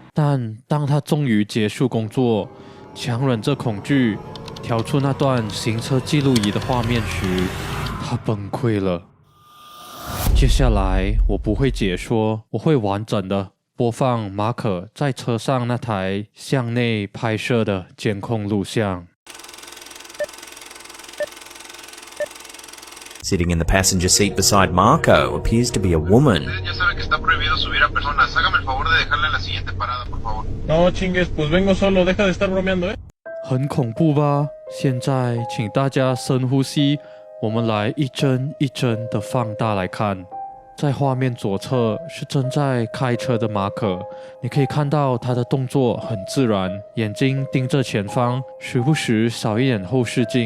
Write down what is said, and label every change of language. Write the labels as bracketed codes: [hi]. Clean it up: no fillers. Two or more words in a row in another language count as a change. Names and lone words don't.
[zh] 但當他終於結束工作，強忍着恐懼，調出那段行車記錄儀的畫面時，他崩潰了。接下來我不會解說，我會完整的播放馬可在車上那台向內拍攝的監控錄像。 [en] Sitting in the passenger seat beside Marco appears to be a woman. [es] No chingues, pues vengo solo, deja de estar bromeando, [zh] 很恐怖吧？現在請大家深呼吸，我們來一幀一幀的放大來看。在畫面左側是正在開車的馬可，你可以看到他的動作很自然，眼睛盯着前方，時不時掃一眼後視鏡。